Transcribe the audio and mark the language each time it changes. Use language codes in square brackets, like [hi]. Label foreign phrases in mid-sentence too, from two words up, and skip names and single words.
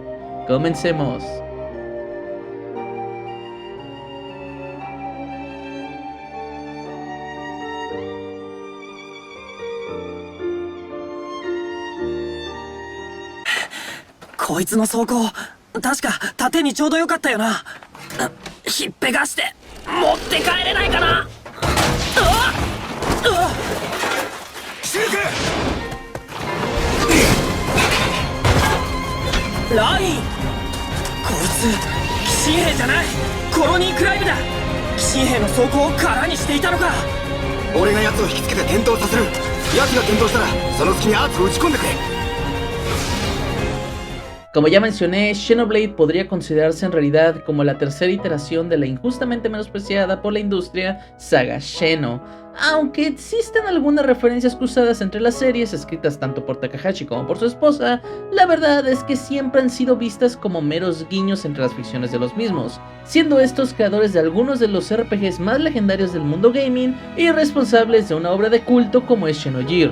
[es] Comencemos. [ja] こいつの装甲, 確か縦にちょうどよかったよな。ひっぺがして持って帰れないかな。シルクライン、こいつ騎士兵じゃない、コロニークライブだ。騎士兵の装甲を空にしていたのか。俺が奴を引きつけて転倒させる。奴が転倒したらその隙にアーツを打ち込んでくれ。 [es] Como ya mencioné, Xenoblade podría considerarse en realidad como la tercera iteración de la injustamente menospreciada por la industria saga Xeno. Aunque existen algunas referencias cruzadas entre las series escritas tanto por Takahashi como por su esposa, la verdad es que siempre han sido vistas como meros guiños entre las ficciones de los mismos, siendo estos creadores de algunos de los RPGs más legendarios del mundo gaming y responsables de una obra de culto como es Xenogears.